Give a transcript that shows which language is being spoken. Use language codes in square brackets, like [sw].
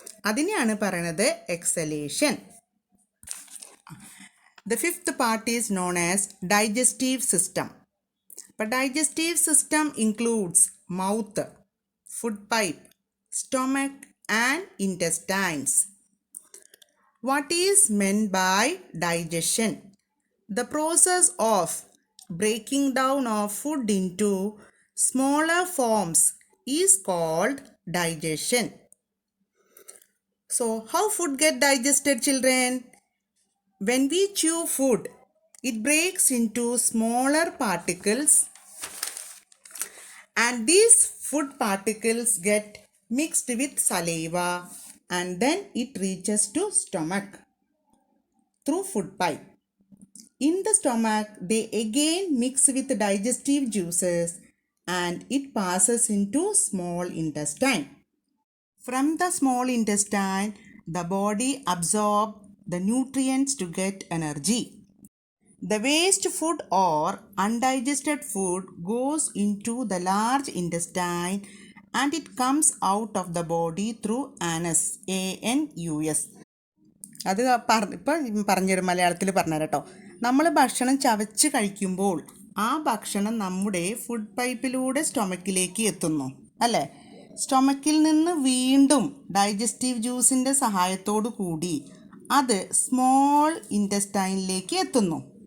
[ml] അതിനെയാണ് പറയണത് exhalation. [en] The fifth part is known as digestive system. [ml] അപ്പോൾ [en] Digestive system includes mouth, food pipe, stomach and intestines. What is meant by digestion? The process of breaking down of food into smaller forms is called digestion. So how food get digested, children? When we chew food, it breaks into smaller particles and these food particles get mixed with saliva and then it reaches to stomach through food pipe. In the stomach, they again mix with digestive juices and it passes into small intestine. From the small intestine, the body absorbs the nutrients to get energy. The waste food or undigested food goes into the large intestine and it comes out of the body through anus. ANUS. [ml] അത് ഇപ്പം പറഞ്ഞുതരും, മലയാളത്തിൽ പറഞ്ഞുതരാം കേട്ടോ. നമ്മൾ ഭക്ഷണം ചവച്ച് കഴിക്കുമ്പോൾ ആ ഭക്ഷണം നമ്മുടെ ഫുഡ് പൈപ്പിലൂടെ സ്റ്റൊമക്കിലേക്ക് എത്തുന്നു അല്ലേ? സ്റ്റൊമക്കിൽ നിന്ന് വീണ്ടും ഡൈജസ്റ്റീവ് ജ്യൂസിൻ്റെ സഹായത്തോടു കൂടി അത് സ്മോൾ ഇൻറ്റസ്റ്റൈനിലേക്ക് എത്തുന്നു.